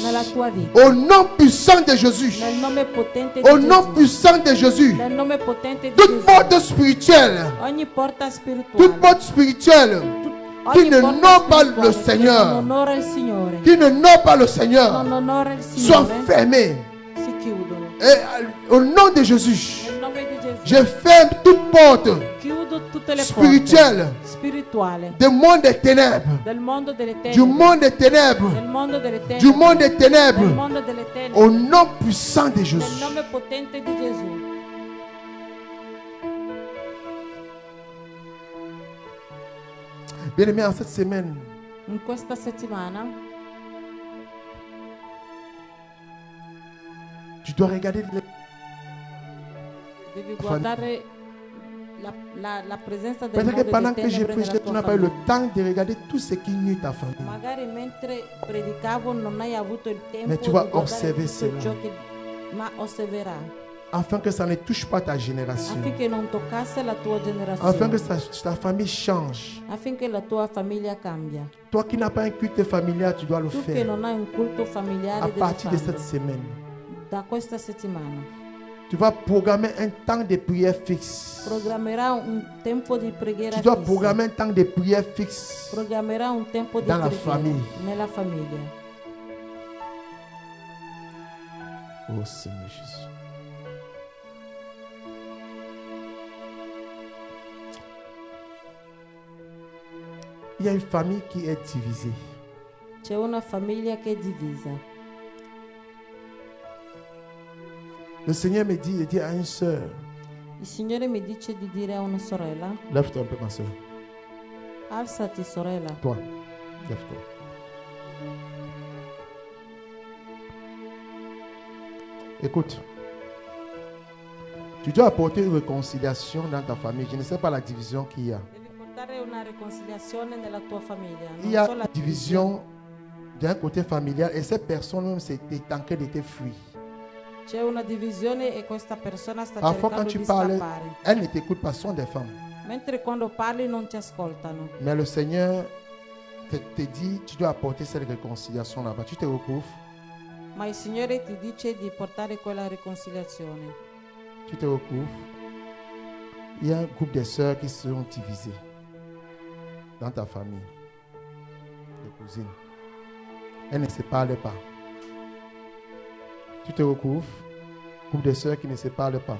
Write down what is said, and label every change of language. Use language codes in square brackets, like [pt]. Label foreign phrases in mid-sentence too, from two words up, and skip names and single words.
[it] Nella tua vita. [fr] Au nom puissant de Jésus. [it] Nel nome potente di [fr] Au nom [it] Gesù. [fr] puissant de Jésus. [it] Nel nome potente di [fr] Toute [it] Gesù. [fr] porte spirituelle. [it] Ogni porta [fr] Toute [it] spirituale. [fr] porte spirituelle. Qui [it] Ogni [fr] ne [it] porta [fr] n'honore pas le [it] spirituale che [fr] Seigneur. [it] non onora il Signore. [fr] Qui ne n'honore pas le [it] Non [fr] Seigneur. [it] onora il [fr] Soient [it] Signore. [fr] fermés. [it] Si chiudono. [fr] Et au nom de Jésus. [it] Nel nome di Gesù. [fr] Je ferme toute porte [it] Chiudo tutte le [fr] spirituelle [it] porte spirituali [fr] du monde des ténèbres. [it] del mondo delle [fr] Du [it] tenebre. [fr] monde des ténèbres. [it] Del mondo delle tenebre. [fr] Du monde des [it] Del [fr] ténèbres. [it] mondo delle tenebre. [fr] Au nom puissant de [it] Nel [fr] Jésus. [it] nome potente di Gesù. [fr] Bien-aimés, en cette semaine, [it] In questa settimana [fr] tu dois regarder [it] devi guardare la presenza del [fr] peut-être que [it] mondo [fr] pendant [it] delle [fr] que j'ai [it] tenebre [fr] prêché, [it] nella [fr] tu [it] tua [fr] n'as pas eu le [it] famiglia. [fr] temps de regarder tout ce qui nuit ta famille. [it] Magari mentre predicavo non hai avuto il tempo [fr] Mais tu [it] di [fr] vas [it] guardare [fr] osserver [it] tutto [fr] cela. [it] ciò che ma osserverai [fr] Afin que ça ne touche pas ta génération. [it] affinché non toccasse la tua [fr] Afin [it] generazione, [fr] que ta famille change. [it] affinché la tua famiglia cambia. [fr] Toi qui n'as pas un culte familial, tu dois le [it] Tu che [fr] faire. [it] non hai un culto familiare [fr] À [it] devi [fr] partir de [it] farlo. [fr] cette semaine, [it] Da questa settimana [fr] tu vas programmer un temps de prière fixe. [it] programmerà un tempo di preghiera [fr] Tu dois [it] fissa. [fr] programmer un temps de prière fixe. [it] Programmerà un tempo di [fr] Dans la [it] preghiera [fr] famille. [it] nella famiglia. [fr] Oh Seigneur Jésus. Il y a une famille qui est divisée. [it] C'è una famiglia che è divisa. [fr] Le Seigneur me dit, il dit à une soeur, [it] Il Signore mi dice di dire a una sorella: [fr] lève-toi un peu ma soeur. [it] alzati sorella. [fr] Toi, lève-toi. Écoute, tu dois apporter une réconciliation dans ta famille. Je ne sais pas la division qu'il y a. [it] Devi portare una riconciliazione nella tua famiglia. [fr] Il [it] Non [fr] y a [it] so la [fr] une division d'un côté familial et cette personne même s'est en train de te fuir. [it] C'è una divisione e questa persona sta [fr] Parfois quand [it] cercando [fr] tu [it] di [fr] parles, [it] scappare. [fr] elles ne t'écoutent pas, ce sont des femmes. [it] Mentre quando parli non ti ascoltano. [fr] Mais le Seigneur te dit, tu dois apporter cette réconciliation là-bas. Tu te recouvres, [it] Ma il Signore ti dice di portare quella riconciliazione. [fr] tu te recouvres. Il y a un groupe de sœurs qui seront divisées dans ta famille, de cousines. Elles ne se parlent pas. Tu te recouvres, groupe de sœurs qui ne se parlent pas.